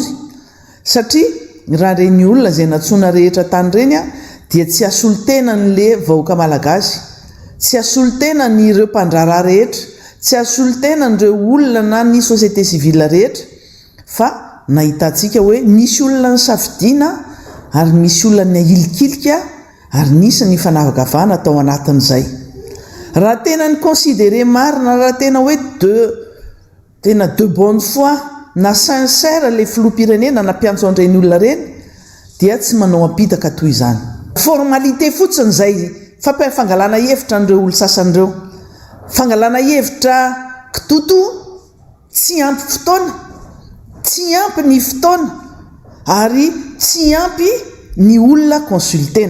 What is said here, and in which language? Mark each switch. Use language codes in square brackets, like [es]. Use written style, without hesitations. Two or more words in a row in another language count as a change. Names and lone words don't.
[mg] satria raha reny olona izay natsona rehetra tany reny dia tsy asolo tena n'le vahoaka malagasy, tsy asolo tena ny ireo mpandraraha rehetra, tsy asolo tena n'ireo olona na ny [fr] société civile [mg] rehetra fa nahitantsika hoe misy olona ny safidiana ary misy olona ny ahilikilika ary nisy ny fanavakavahana atao anatin'izay. Raha tena ny considéré marina, raha tena hoe tena [fr] de bonne foi [mg] na sincère le filoham-pirenena na mpiantso an'ireny olona reny dia tsy manao ampitaka toy izany. Formalité fotsiny izay fangalana hevitra an'ireo olo sasan'ireo. Fangalana hevitra kitoto, tsy ampy fotoana, tsy ampy ny fotoana ary tsy ampy ny olona consultena.